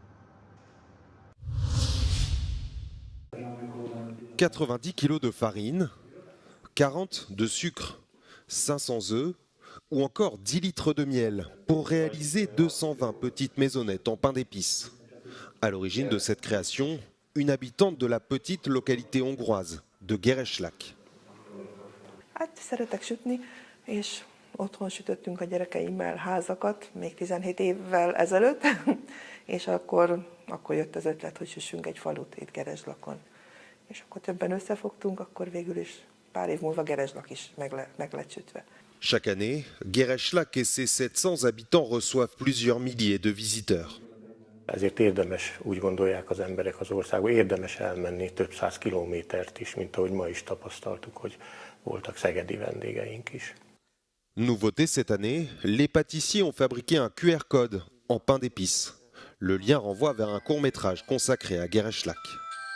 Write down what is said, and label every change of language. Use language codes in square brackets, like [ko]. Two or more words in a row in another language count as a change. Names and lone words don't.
[fr] 90 kg de farine, 40 de sucre, 500 œufs ou encore 10 litres de miel pour réaliser 220 petites maisonnettes en pain d'épices. À l'origine de cette création, une habitante de la petite localité hongroise de Gereslak. [hu] Hát szeretek sütni, és otthon sütöttünk a gyerekeimmel házakat, még 17 évvel ezelőtt, és akkor jött az ötlet, hogy süssünk egy falut itt Gereslakon. És akkor többen összefogtunk, akkor végül is pár év múlva Gereslak is meg lett sütve. [fr] Chaque année, Gereslak et ses 700 habitants reçoivent plusieurs milliers de visiteurs. [hu] Ezért érdemes, úgy gondolják az emberek az országban, érdemes elmenni több száz kilométert is, mint ahogy ma is tapasztaltuk, hogy voltak szegedi vendégeink is. [fr] Nouveauté cette année, les pâtissiers ont fabriqué un QR code en pain d'épices. Le lien renvoie vers un court-métrage consacré à Gereslak.